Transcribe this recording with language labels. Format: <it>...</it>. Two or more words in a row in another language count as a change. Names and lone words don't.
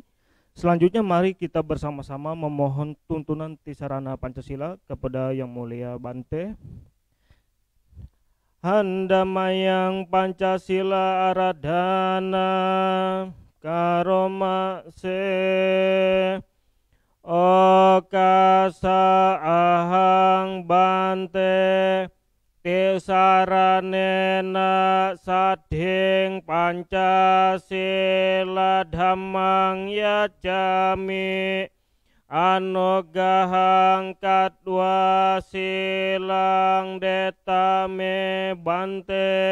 <id>Selanjutnya mari kita bersama-sama memohon tuntunan Tisarana Pancasila kepada Yang Mulia Bante.</id> <pi>Handamayang Pancasila Aradhana Karoma Se Okasa ahang bante tisaranena sadhing Pancasila dhammang yajami anugahang katwa silang detame bante</pi>